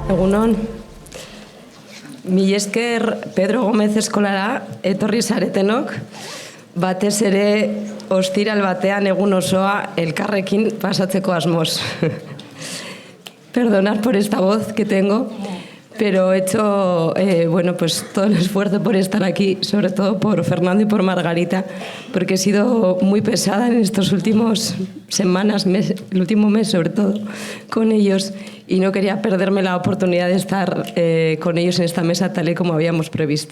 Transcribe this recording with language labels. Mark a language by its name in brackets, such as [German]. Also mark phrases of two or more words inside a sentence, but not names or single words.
[Basque] Egunon. Mila esker Pedro Gómez eskolara etorri zaretenok, batez ere ostiral batean egun osoa elkarrekin pasatzeko asmoz. [Spanish] Perdonad por esta voz que tengo, pero he hecho todo el esfuerzo por estar aquí, sobre todo por Fernando y por Margarita, porque he sido muy pesada en estas últimas semanas, el último mes sobre todo, con ellos, y no quería perderme la oportunidad de estar con ellos en esta mesa tal y como habíamos previsto.